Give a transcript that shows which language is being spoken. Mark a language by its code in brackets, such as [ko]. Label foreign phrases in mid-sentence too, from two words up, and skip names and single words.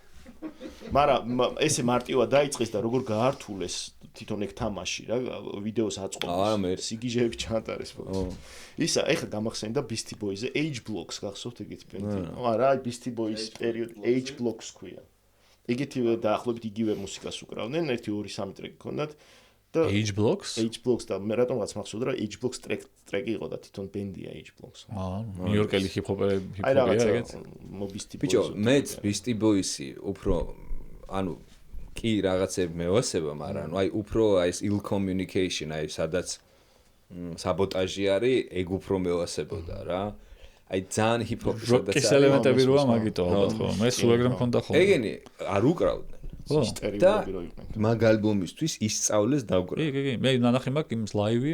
[ka] მაგრამ ესე მარტივად დაიწყეს და როგორ გაართულეს თვითონ ეგ თამაში რა ვიდეოს აწყობს სიგიჟეები ჩაატარეს ისა ეხლა გამახსენდა Beastie Boys-ზე Age Blocks გახსოვთ ეგეთი ბენდი არა Beastie Boys პერიოდი Age Blocks ქვია ეგეთივე დაახლოებით იგივე მუსიკას უკრავდნენ 1-2-3 ტრეკი ჰქონდათ და Age Blocks და მე რატომღაც მახსოვდა რა Age Blocks ტრეკი იყო და თვითონ ბენდია Age Blocks ნიუ-იორკელი ჰიპ-ჰოპია ეგეთ Beastie Boys ბიჭო მეც Beastie Boys-ი უფრო ანუ კი რაღაცები მევასება, მაგრამ ანუ აი უფრო აი ეს [en] ill communication, [ka] აი სადაც საბოტაჟი არის, ეგ უფრო მევასებოდა რა. აი ძალიან ჰიპ-ჰოპი სადაც როკის ელემენტები როა მაგიტო ალბათ ხო? მე სულ ეგრე მქონდა ხოლმე. ეგენი არ უკრავდნენ. სტერეოტიპები რო იყვნენ. მაგ ალბომისთვის ისწავლეს დავკრა. კი, მე ნანახი მაქვს იმის ლაივი.